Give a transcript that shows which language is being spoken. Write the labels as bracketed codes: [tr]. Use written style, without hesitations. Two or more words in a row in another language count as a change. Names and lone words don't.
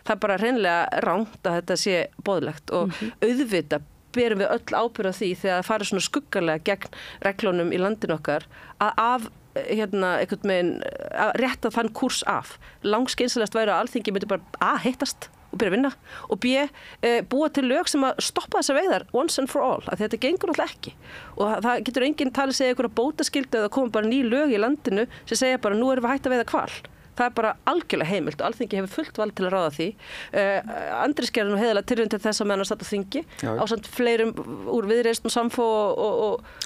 [is] Það er bara hreinlega rangt að þetta sé boðlegt og auðvitað berum við öll ábyrgð á því þegar það farið svona skuggalega gegn reglunum í landinu okkar að einhvern veginn að rétta þann kúrs af. Langskynsamlegast væri að Alþingi myndi bara A, hittast og byrja að vinna og B, búa til lög sem að stoppa þessar veiðar [en] once and for all, [is] að þetta gengur náttúrulega ekki og það getur enginn talið segja einhverja bótaskyldu eða koma bara ný lög í landinu sem segja bara nú erum við hætt að veiða hval. Það bara algjörlega heimilt og Alþingi hefur fullt vald til að ráða því. Andrés gerði nú heiðarlega tilraun til þess að meðan að starta þingi ásamt fleirum úr Viðreisn og Samfó og